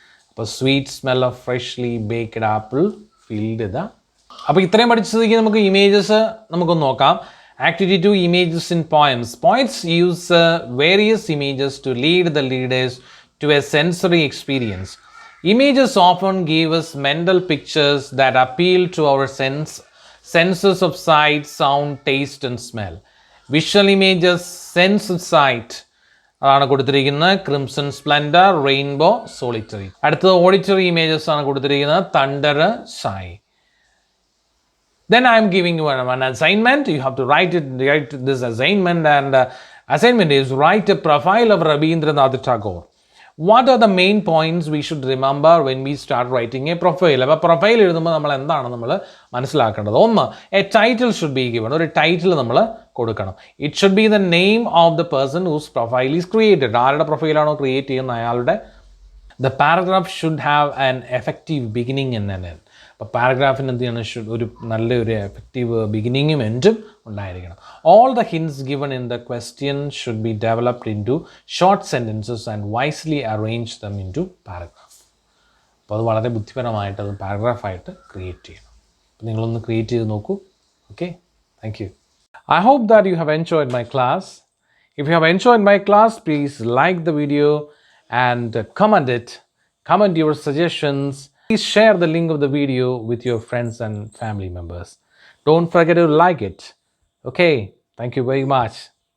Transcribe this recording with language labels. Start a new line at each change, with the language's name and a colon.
English: അപ്പോൾ sweet smell of freshly baked apple filled the.
Malayalam: അപ്പോൾ ഇത്രയും പഠിച്ചതിലേക്ക് നമുക്ക് ഇമേജസ് നമുക്കൊന്ന് നോക്കാം.
English: Activity 2, images in poems. Poets use various images to lead the leaders to a sensory experience. Images often give us mental pictures that appeal to our senses of sight, sound, taste and smell. Visual images, sense of sight
Malayalam: ആണ് കൊടുത്തിരിക്കുന്നത്.
English: Crimson splendour, rainbow, solitary.
Malayalam: അടുത്തത് auditory images ആണ് കൊടുത്തിരിക്കുന്നത്.
English: Thunder, shy. Then I am giving you one assignment. You have to write this assignment, and assignment is write a profile of Rabindranath Tagore. What are the main points we should remember when we start writing a profile?
Malayalam: അപ്പോൾ profile എഴുതുമ്പോൾ നമ്മൾ എന്താണ് നമ്മൾ മനസ്സിലാക്കേണ്ടത്? ഒന്ന്,
English: A title should be given.
Malayalam: ഒരു title നമ്മൾ കൊടുക്കണം.
English: It should be the name of the person whose profile is created.
Malayalam: ആരുടെ പ്രൊഫൈലാണോ ക്രിയേറ്റ് ചെയ്യുന്ന അയാളുടെ.
English: The paragraph should have an effective beginning and an end.
Malayalam: അപ്പോൾ പാരഗ്രാഫിന് എന്ത് ചെയ്യണം, ഒരു നല്ലൊരു എഫക്റ്റീവ് ബിഗിനിങ്ങും എൻഡും ഉണ്ടായിരിക്കണം.
English: All the hints given in the question should be developed into short sentences and wisely arrange them into paragraph.
Malayalam: അപ്പോൾ അത് വളരെ ബുദ്ധിപരമായിട്ട് അത് പാരഗ്രാഫായിട്ട് ക്രിയേറ്റ് ചെയ്യണം. അപ്പോൾ നിങ്ങളൊന്ന് ക്രിയേറ്റ് ചെയ്ത് നോക്കൂ.
English: Okay, thank you. I hope that you have enjoyed my class. If you have enjoyed my class, please like the video and comment it. Comment your suggestions. Please share the link of the video with your friends and family members. Don't forget to like it. Okay, thank you very much.